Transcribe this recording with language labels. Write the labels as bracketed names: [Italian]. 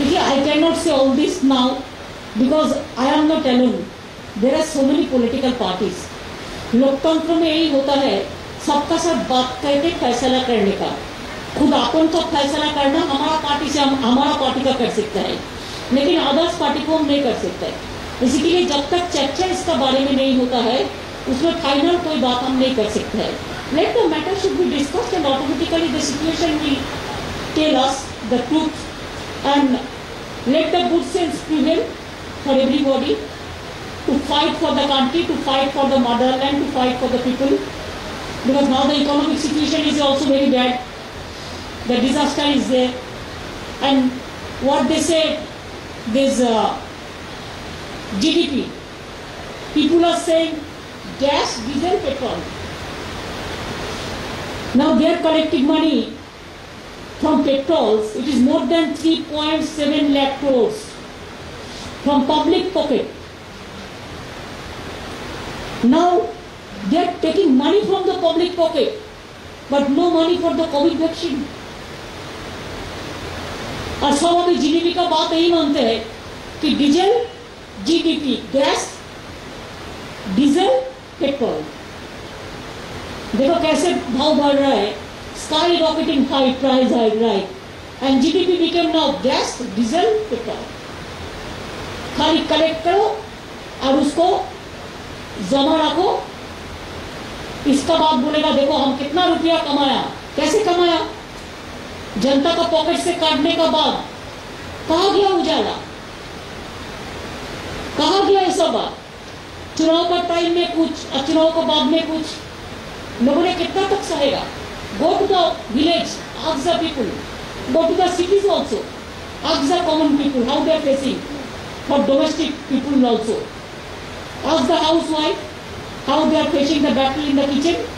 [English] I cannot say all this now because I am not alone. There are so many political parties. [Hindi] लोकतंत्र में यही होता है, सबका सब बात करके फैसला करने का। खुद अपन का फैसला करना हमारा पार्टी से हमारा पार्टी का कर सकता है, लेकिन अदर्स पार्टी को हम नहीं कर सकते। इसी के लिए जब तक चर्चा इसका बारे में नहीं होता है, उसमें फाइनल कोई बात हम नहीं कर सकते हैं। [English] Let the matter should be discussed and automatically the situation will tell us the truth and let the good sense prevail for everybody to fight for the country, to fight for the motherland, to fight for the people. Because now the economic situation is also very bad. The disaster is there. And what they say, this GDP. People are saying gas, diesel, petrol. Now they are collecting money from petrols. It is more than 3.7 lakh crores from public pocket. Now they are taking money from the public pocket, but no money for the COVID vaccine. [Hindi] और सब अभी GDP का बात यही मानते हैं कि diesel, GDP, gas, diesel, petrol, देखो कैसे भाव बढ़ रहा है, [English] Skyrocketing high price high right, and GDP became now gas, diesel, petrol. [Hindi] खाली कलेक्ट करो और उसको जमा रखो, इसका बात बोलेगा देखो हम कितना रुपया कमाया, कैसे कमाया, जनता का पॉकेट से काटने का बाद कहा गया उजाला, कहा गया ये सब बात। चुनाव का टाइम में कुछ और चुनाव के बाद में कुछ, लोगों ने कितना तक सहेगा? [English] Go to the village, ask the people, go to the cities also, ask the common people how they are facing, for domestic people also. Ask the housewife how they are facing the battle in the kitchen.